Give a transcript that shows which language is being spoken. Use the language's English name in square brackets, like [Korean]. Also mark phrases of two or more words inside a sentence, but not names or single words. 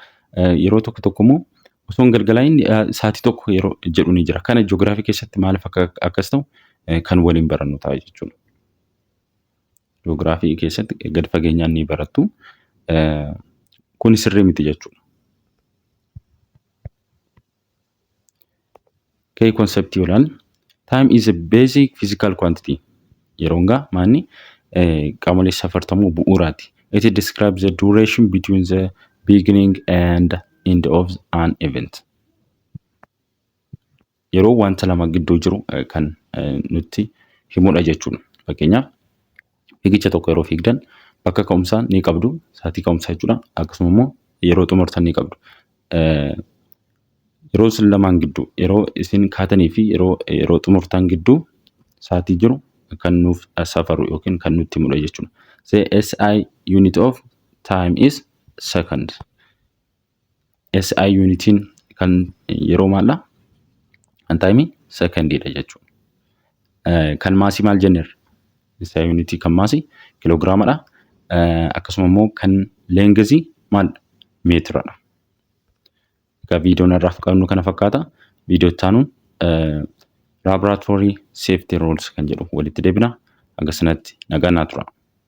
[Oromo] Yeroo tokko tokko immoo osoo hin galgalaayin sa'aatii tokko yeroo jedhu ni jira. Kana ji'oogiraafii keessatti maaliif akkas ta'u kan waliin barannu ta'a jechuudha. Ji'oogiraafii keessatti gad fageenyaan ni barattu. Kun sirrii miti jechuudha. [English] Key concept yoolaan time is a basic physical quantity. [Oromo] Yeroon gaa maanni qaamolee safartamuu bu'uuraati. [English] It describes the duration between the beginning and end of an event. [Oromo] Yeroo wanta lama gidduu jiru kan nutti himudha jechuudha. Fakkeenyaaf fiigicha tokko yeroo fiigdan bakka ka'umsaa ni qabdu sa'aatii ka'umsaa jechuudha. Akkasuma immoo yeroo xumurtan ni qabdu. Yeroo isin lamaan gidduu yeroo isin kaatanii fi yeroo xumurtan gidduu sa'aatii jiru kan nuuf safaru yookiin kan nutti himudha jechuudha. [English] The SI unit of time is second. [Oromo] SI unitiin kan yeroo maalla kan time secondidha jechuudha. Kan maasii maal jenneerra? SI unitii kan maasii kiloogiraamadha. Akkasuma immoo kan leengezii maal meetiradha. Egaa viidiyoon irraaf qabnu kana fakkaata. Viidiyoo itti aanuun [English] laboratory safety rules [Oromo] kan jedhu walitti deebina. Aga sanatti nagaa naa tura.